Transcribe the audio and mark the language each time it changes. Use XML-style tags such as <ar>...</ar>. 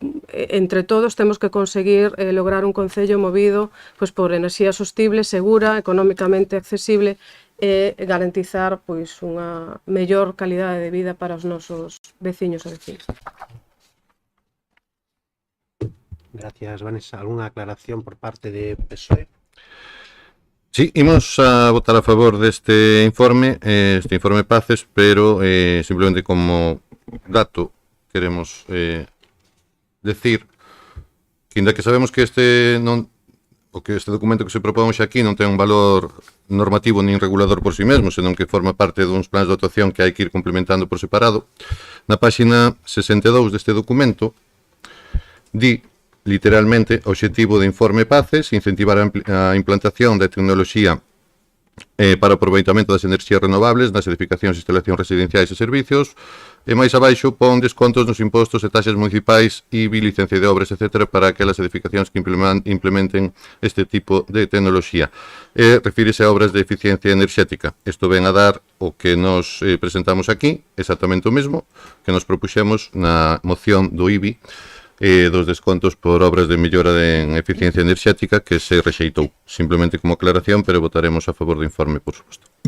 <gl>Entre todos temos que conseguir lograr un concello movido por enerxía sostible, segura, económicamente accesible e garantizar unha mellor calidade de vida para os nosos veciños e vecinas.</gl> <es>Gracias, Vanessa. ¿Alguna aclaración por parte de PSOE?</es> <gl>Sí, imos a votar a favor deste informe PACES, pero simplemente como dato queremos decir que, ainda que sabemos que este documento que se propón xa aquí non ten un valor normativo nin regulador por si mesmo, senón que forma parte duns plans de actuación que hai que ir complementando por separado, na páxina 62 deste documento di literalmente o obxectivo do informe PACES: incentivar a implantación da tecnoloxía para o aproveitamento das enerxías renovables nas edificacións e instalacións residenciais e servicios, e máis abaixo pon descontos nos impostos e taxas municipais, IBI, licencia de obras, etc., para aquelas edificacións que implementen este tipo de tecnoloxía. Refírese a obras de eficiencia enerxética. Isto ven a dar o que nos presentamos aquí, exactamente o mesmo que nos propuxemos na moción do IBI dos descontos por obras de mellora en eficiencia enerxética que se rexeitou. Simplemente como aclaración, pero votaremos a favor do informe, por suposto.</gl>